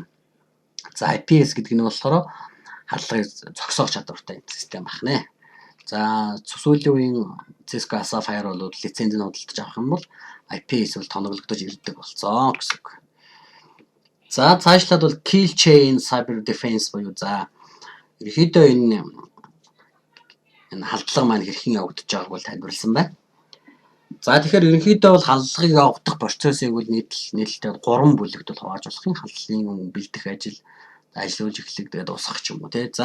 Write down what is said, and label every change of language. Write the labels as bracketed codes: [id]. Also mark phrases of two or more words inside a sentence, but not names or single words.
[mn] За IPS гэдэг нь болохоор халдлагыг зогсоох чадвартай систем байна. За сүүлийн үеийн Cisco ASA firewall-ууд лицензийг худалдаж авах юм бол IPS бол тоноглогдож ирдэг болцоо гэсэн үг. За цаашлаад бол [en] kill chain cyber defense [mn] буюу за ерөнхийдөө энэ халдлага маань хэрхэн явагдаж байгааг бол тайлбарласан байна. За тэгэхээр ерөнхийдөө бол халдлагыг явагдах процессыг бол нийтлэлтэй 3 бүлэгт бол хувааж болох юм. Халдлагын бэлдэх ажил, ажиллаж эхлэх тэгээд усах ч юм уу тий.